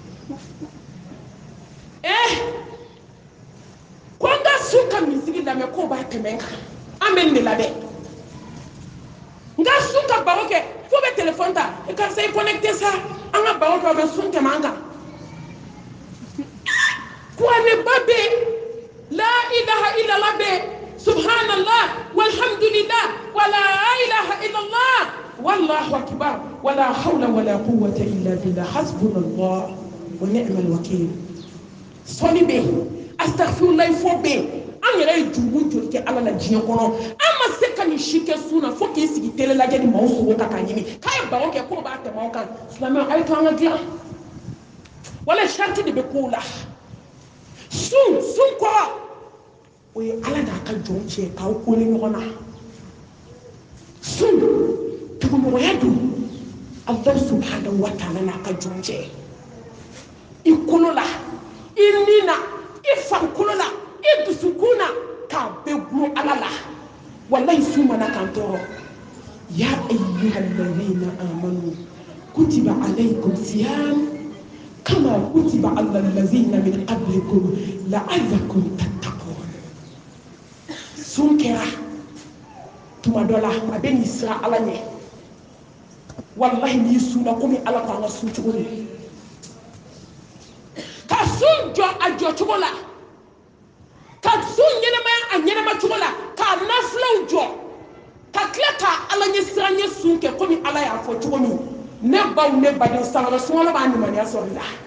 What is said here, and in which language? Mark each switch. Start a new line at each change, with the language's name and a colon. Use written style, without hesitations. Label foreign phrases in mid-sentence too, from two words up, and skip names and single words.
Bambara: ko n ka sun ka misiri lamɛn k'o b'a tɛmɛ n kan an bɛ nin de la dɛ n ka sun ka baro kɛ fo bɛ telefɔni ta karisa i connecté sa an ka baro kɛ o bɛ sun tɛmɛ an kan kuranɛ ba bɛ
Arabic: لا إله إلا الله bɛ سبحان الله والحمد لله ولا إله إلا الله والله أكبر ولا حول ولا قوة إلا بالله حسبنا الله ونعم
Bambara: wakeel sɔli bɛ astaghfirullah fɔ bɛ an yɛrɛ ye jurumu joli kɛ ala la diɲɛ kɔnɔ an ma se ka nin si kɛ sun na fo k'i sigi tele lajɛ ni maaw sogo ka k'a ɲini k'a ye baro kɛ k'o b'a tɛmɛ aw kan silamɛw a ye to an ka dilan wala sariti de bɛ k'o la sun kɔrɔ o ye ala n'a ka jɔn cɛ k'aw kole ɲɔgɔn na sun tuguɲɔgɔnya don
Arabic: الله سبحانه وتعالى
Bambara: n'a ka jɔn cɛ i kolo la i ni na i farikolo la i dusukun na k'a bɛɛ gulon ala la wallahi sun mana kan tɔɔrɔ
Arabic: يا أيها الذين آمنوا كتب عليكم الصيام كما كتب على الذين من قبلكم لعلكم تتقون
Bambara: sun kɛra tuma dɔ la a bɛ n'i sira ala ɲɛ wallahi n'i sunna komi ala k'an ka sun cogo min ka sun jɔ a jɔ cogo la ka sun ɲɛnamaya a ɲɛnama cogo la k'a nafilaw jɔ ka tila ka ala ɲɛ sira ɲɛ sun kɛ komi ala y'a fɔ cogo min ne baw ne baden san wɛrɛ sunkalo b'a nimaniya sɔrɔ i la